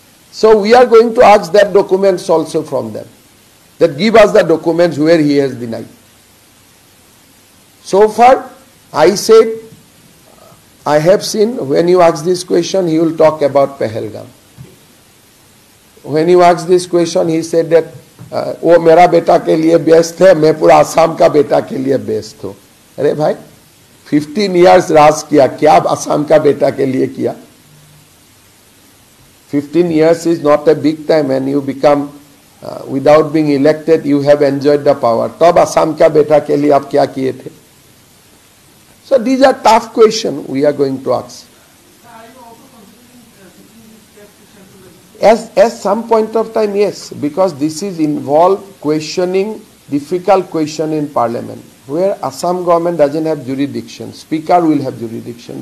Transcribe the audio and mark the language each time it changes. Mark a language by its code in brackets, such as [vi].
[en] So we are going to ask that documents also from them. That give us the documents where he has denied. So far, I said, I have seen, when you ask this question, he will talk about Pahalgam. When you ask this question, he said that, [hi] वो मेरा बेटा के लिए best है, मैं पूरा आसाम का बेटा के लिए बेस्ट हूँ. अरे भाई, [en] 15 years [hi] राज किया, क्या आसाम का बेटा के लिए किया? [en] 15 years is not a big time, and you become, without being elected, you have enjoyed the power. [hi] तब आसाम का बेटा के लिए आप क्या किए थे? [en] So these are tough questions we are going to ask. As some point of time, yes, because this is involved questioning, difficult question in parliament, where Assam government doesn't have jurisdiction, speaker will have jurisdiction.